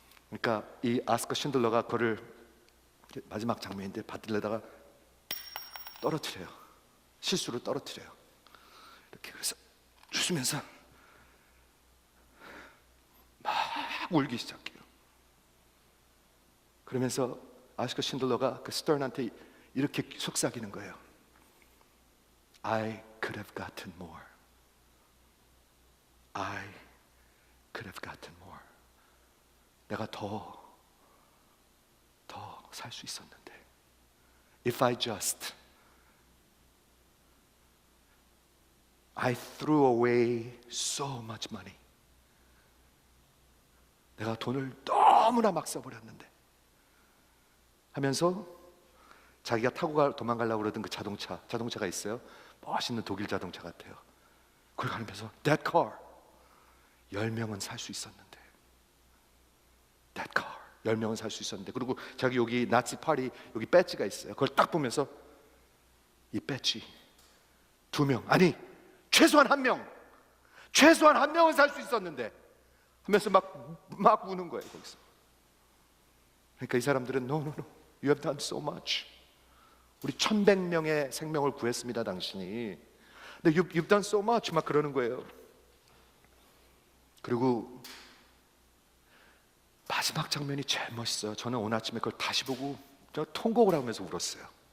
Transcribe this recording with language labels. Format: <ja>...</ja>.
<ko>그러니까 이 아스카 신들러가 그거를 마지막 장면인데 받으려다가 떨어뜨려요. 실수로 떨어뜨려요. 이렇게. 그래서 주시면서 막 울기 시작해요. 그러면서 아스카 신들러가 그 스턴한테 이렇게 속삭이는 거예요.</ko> <en>I could have gotten more. I could have gotten more.</en> <ko>내가 더 살 수 있었는데.</ko> <en>If I threw away so much money.</en> <ko>내가 돈을 너무나 막 써버렸는데 하면서 자기가 타고 도망가려고 그러던 그 자동차가 있어요. 멋있는 독일 자동차 같아요. 그걸 가면서</ko> <en>That car</en> <ko>10명은 살 수 있었는데, That car 10명은 살 수 있었는데. 그리고 자기 여기 나치 파리 여기 배지가 있어요. 그걸 딱 보면서 이 배지 2명, 아니 최소한 1명, 최소한 1명은 살 수 있었는데 하면서 막 우는 거예요 거기서. 그러니까 이 사람들은</ko> <en>No, you have done so much.</en> <ko>우리 1100명의 생명을 구했습니다 당신이. 근데</ko> <en>you've done so much</en> <ko>막 그러는 거예요. 그리고 마지막 장면이 제일 멋있어요. 저는 오늘 아침에 그걸 다시 보고 통곡을 하면서 울었어요.</ko>